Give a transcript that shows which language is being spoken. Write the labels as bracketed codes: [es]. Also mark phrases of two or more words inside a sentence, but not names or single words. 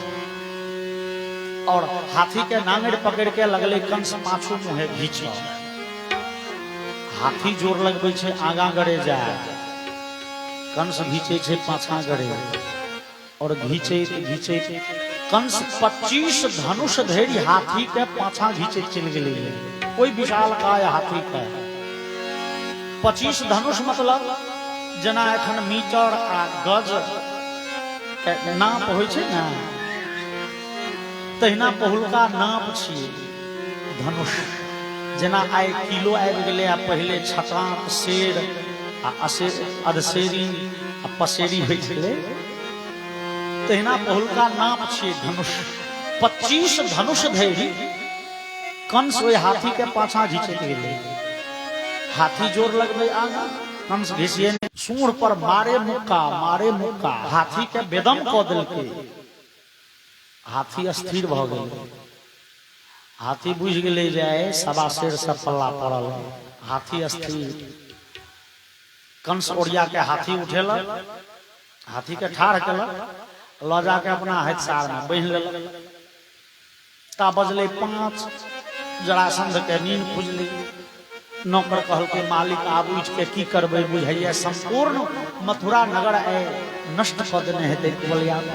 [mai] और हाथी के नांगड़ पकड़ के लगले कंस पाछू मुहे घीचे हाथी जोर लगबै छै आगा गड़े जाए कंस घीचे छै पाछा गड़े और घीचे घीचे कंस 25 धनुष धैर्य हाथी के पाछा घीचे चल गेले कोई विशाल काय हाथी के 25 धनुष मतलब जना एखन मीटर आ गज के नाप होय छै ना तहिना बहुलका नाप छियै धनुष जना आइ किलो आबि गेलै आ पहिले छटाक शेर आ अधशेरी आ पसेरी होइ छलै तहिना बहुलका नाप छियै धनुष 25 धनुष धरि कंस ओहि हाथी के पाछा घीचैत गेलै हाथी जोर लगबै आगा कंस घिसिए सूंड पर मारे मुक्का हाथी के बेदम क देलकै हाथी स्थिर भ गेल हाथी बुझ गेलै जाय सवा शेर से पल्ला पड़ल हाथी स्थिर कंस ओरिया के हाथी उठेलक हाथी के ठाढ़ केलक ल जा के अपना हथियार में बांध लेलक ता बजले 5 जरासंध के नींद खुजली नौकर कहल के मालिक आब उठ के की करबे बुझाइए संपूर्ण मथुरा नगर आए नष्ट क देने हेतै बलिया